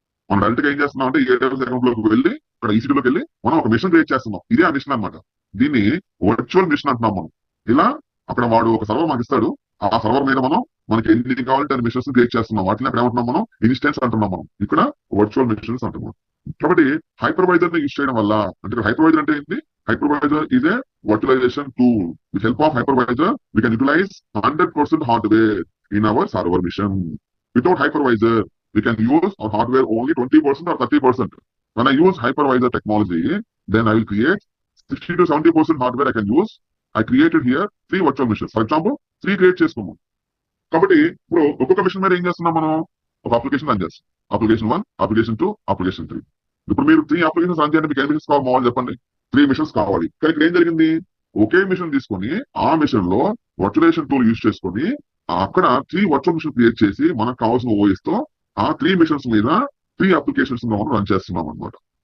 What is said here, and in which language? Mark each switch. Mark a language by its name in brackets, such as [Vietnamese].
[Telugu] మనం డైరెక్ట్ గా ఏం చేస్తున్నాం అంటే AWS అకౌంట్ లోకి వెళ్ళి ఇక్కడ EC2 లోకి వెళ్ళి మనం ఒక మిషన్ క్రియేట్ చేస్తున్నాం. ఇదే ఆ మిషన్ అనమాట. దీన్ని వర్చువల్ మిషన్ అంటున్నాం మనం. ఇలా అక్కడ వాడు ఒక సర్వర్ మనకి ఇస్తాడు. ఆ సర్వర్ మీద మనం మనకి ఎన్ని కావాలంటే అన్ని మిషన్స్ క్రియేట్ చేస్తున్నాం. వాటిని అక్కడ ఏమంటున్నాం మనం? ఇన్స్టెన్స్ అంటున్నాం మనం. ఇక్కడ వర్చువల్ మిషన్స్ అంటున్నాం. కాబట్టి హైపర్వైజర్ ని యూజ్ చేయడం వల్ల, అంటే హైపర్వైజర్ అంటే ఏంటి? [English] Hypervisor is a virtualization tool. With help of hypervisor, we can utilize 100% hardware in our server mission. Without hypervisor, we can use our hardware only 20% or 30%. When I use hypervisor technology, then I will create 60 to 70% hardware I can use. I created here 3 virtual machines. For example, 3 create [Telugu] చేసుకున్నాం. కాబట్టి ఇప్పుడు ఒక్కొక్క machine మీద ఏం చేస్తున్నాం మనం? ఒక application run చేస్తాం. Application 1, application 2, application 3. ఇప్పుడు మీరు 3 అప్లికేషన్స్ రన్ చేయండి, మీకు ఎన్ని మిషన్స్ కావాలి చెప్పండి? 3 మిషన్స్ కావాలి. కానీ ఇక్కడ ఏం జరిగింది? ఒకే మిషన్ తీసుకొని ఆ మిషన్ లో వర్చువలైజేషన్ టూల్ యూజ్ చేసుకొని అక్కడ 3 వర్చువల్ మిషన్ క్రియేట్ చేసి మనకు కావాల్సిన ఓఎస్ తో ఆ 3 మిషన్స్ మీద 3 అప్లికేషన్స్ మనం రన్ చేస్తున్నాం అనమాట.